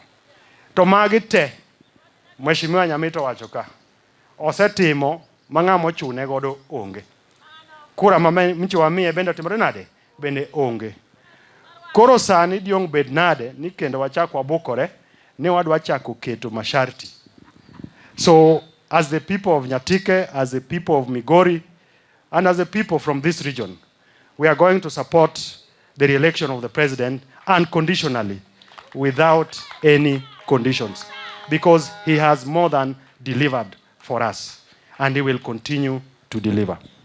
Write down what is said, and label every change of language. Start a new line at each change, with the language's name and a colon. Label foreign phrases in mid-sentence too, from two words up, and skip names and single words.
Luo (Kenya and Tanzania): To magi te Mheshimiwa Nyamita wacho ka osetimo ma ng'ama ochune godo onge. Kura michiwa miye bende otimore nade? Bende onge. Koro sani diong' bed nade ni kendo wachak wabukore ni wadwa chako keto masharti.
English: So as the people of Nyatike, as the people of Migori, and as the people from this region, we are going to support the re-election of the president unconditionally, without any conditions, because he has more than delivered for us, and he will continue to deliver.